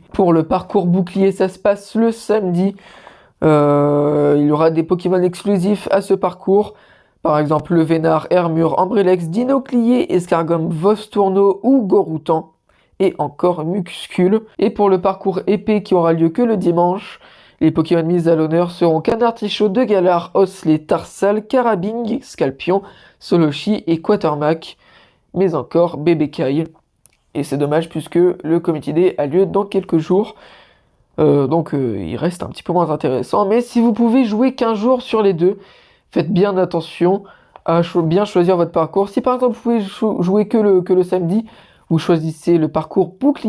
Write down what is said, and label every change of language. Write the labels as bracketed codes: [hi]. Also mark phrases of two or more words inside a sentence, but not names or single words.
[fr] Pour le parcours bouclier, ça se passe le samedi. Il y aura des Pokémon exclusifs à ce parcours. Par exemple, le Vénard, Hermure, Ambrelex, Dinoclier, Escargum, Vostourneau ou Goroutan. Et encore Mucuscule. Et pour le parcours épée qui aura lieu que le dimanche, les Pokémon mis à l'honneur seront Canartichaud, De Galar, Osley, Tarsal, Carabing, Scalpion, Solochi et Quatermack. Mais encore Bébécaille. Et c'est dommage puisque le Community Day a lieu dans quelques jours. Donc il reste un petit peu moins intéressant. Mais si vous pouvez jouer qu'un jour sur les deux, faites bien attention à bien choisir votre parcours. Si par exemple vous pouvez jouer que le samedi, vous choisissez le parcours bouclier.